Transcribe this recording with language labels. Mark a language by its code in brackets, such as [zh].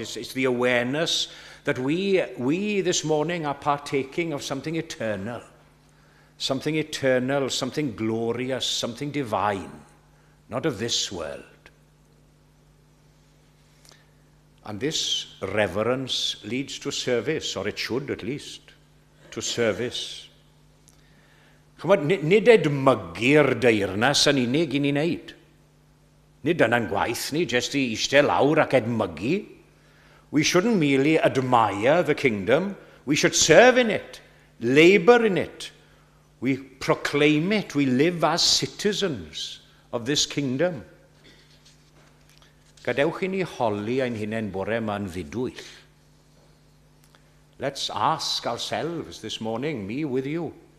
[en] It's the awareness that we this morning are partaking of something eternal, something glorious, something divine, not of this world. And this reverence leads to service, or it should at least, to service. [cy] Nid edmygu'r deyrnas yn unig I ni wneud. Nid dyna'n gwaith ni, jyst I eistedd lawr ac edmygu. [en] We shouldn't merely admire the kingdom, we should serve in it, labor in it. We proclaim it, we live as citizens of this kingdom. [cy] Gadewch I ni holi ein hunain bore ma'n fudwyll. [en] Let's ask ourselves this morning, me with you,